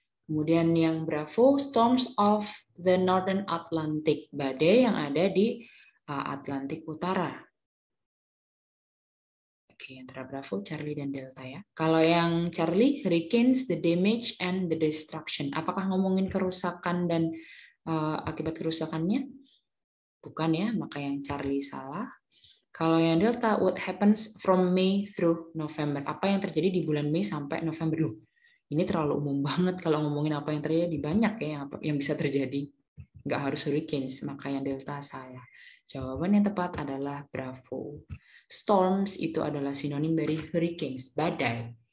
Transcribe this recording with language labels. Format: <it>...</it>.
<id>Kemudian yang Bravo,</id> <en>storms of the Northern Atlantic,</en> <id>badai yang ada di Atlantik Utara. Oke, antara Bravo, Charlie, dan Delta ya. Kalau yang Charlie,</id> <en>hurricanes, the damage and the destruction.</en> <id>Apakah ngomongin kerusakan dan akibat kerusakannya? Bukan ya, maka yang Charlie salah. Kalau yang Delta,</id> <en>what happens from May through November?</en> <id>Apa yang terjadi di bulan Mei sampai November? Ini terlalu umum banget kalau ngomongin apa yang terjadi. Banyak ya yang bisa terjadi. Nggak harus hurricanes, maka yang Delta salah. Jawaban yang tepat adalah Bravo. Storms itu adalah sinonim dari hurricanes, badai.</id>